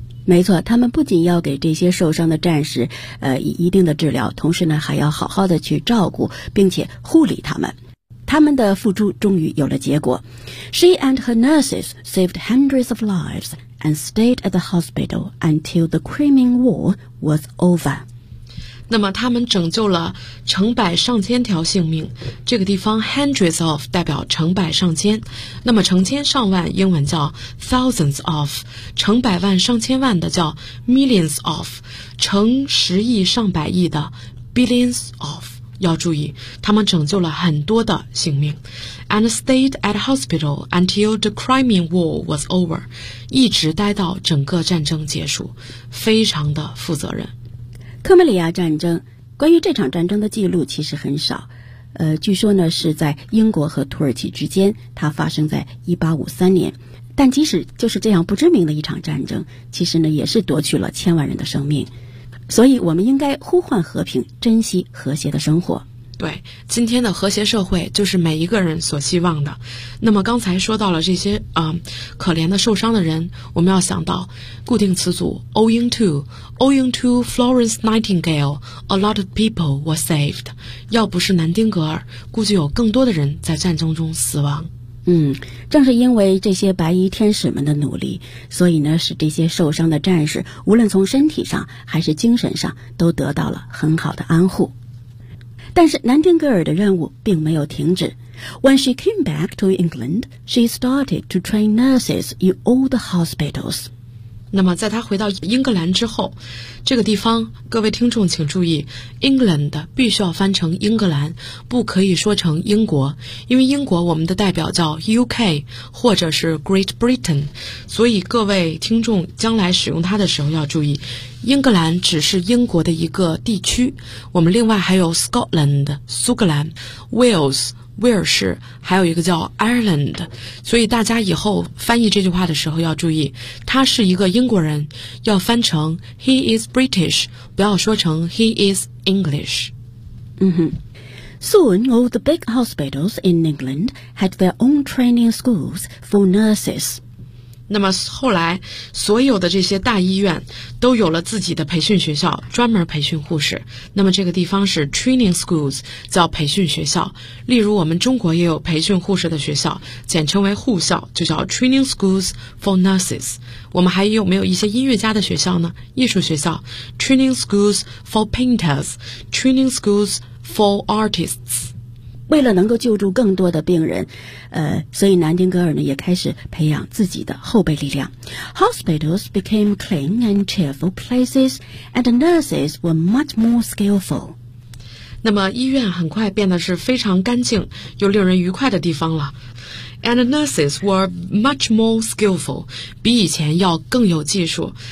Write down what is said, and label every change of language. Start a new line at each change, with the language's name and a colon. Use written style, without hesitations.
Chinese: 没错，他们不仅要给这些受伤的战士以一定的治疗，同时呢还要好好的去照顾并且护理他们。他们的付出终于有了结果。
English: She and her nurses saved hundreds of lives and stayed at the hospital until the Crimean War was over.
Chinese: 那么他们拯救了成百上千条性命，这个地方
English: hundreds of
Chinese: 代表成百上千，那么成千上万英文叫
English: thousands of,
Chinese: 成百万上千万的叫
English: millions of,
Chinese: 成十亿上百亿的
English: billions of,
Chinese: 要注意，他们拯救了很多的性命。
English: And stayed at hospital until the Crimean War was over.
Chinese: 一直待到整个战争结束，非常的负责任。克梅里亚战争，关于这场战争的记录其实很少。据说呢是在英国和土耳其之间，它发生在1853年。但即使就是这样不知名的一场战争，其实呢也是夺取了千万人的生命。所以我们应该呼唤和平，珍惜和谐的生活。对，今天的和谐社会就是每一个人所希望的。那么刚才说到了这些可怜的受伤的人，我们要想到固定词组
English: owing to Florence Nightingale, a lot of people were saved.
Chinese: 要不是南丁格尔，估计有更多的人在战争中死亡。正是因为这些白衣天使们的努力，所以呢，使这些受伤的战士无论从身体上还是精神上都得到了很好的安护。但是南丁格尔的任务并没有停止。
English: When she came back to England, she started to train nurses in all the hospitals.
Chinese: 那么在她回到英格兰之后，这个地方各位听众请注意， England 必须要翻成英格兰，不可以说成英国，因为英国我们的代表叫 UK 或者是 Great Britain, 所以各位听众将来使用它的时候要注意，英格兰只是英国的一个地区，我们另外还有 Scotland, 苏格兰， Wales, 威尔士，还有一个叫 Ireland, 所以大家以后翻译这句话的时候要注意，他是一个英国人，要翻成
English: He is British,
Chinese: 不要说成
English: He is English. Soon all the big hospitals in England had their own training schools for nurses.
Chinese: 那么后来所有的这些大医院都有了自己的培训学校，专门培训护士。那么这个地方是
English: training schools,
Chinese: 叫培训学校。例如我们中国也有培训护士的学校，简称为护校，就叫
English: training schools for nurses。
Chinese: 我们还有没有一些音乐家的学校呢？艺术学校
English: training schools for painters, training schools for artists。
Chinese: 为了能够救助更多的病人，所以南丁格尔呢也开始培养自己的后备力量。
English: Hospitals became clean and cheerful places, and the nurses were much more skillful.
Chinese: 那么医院很快变得是非常干净又令人愉快的地方了。
English: And the nurses were much more skillful,
Chinese: 比以前要更有技术。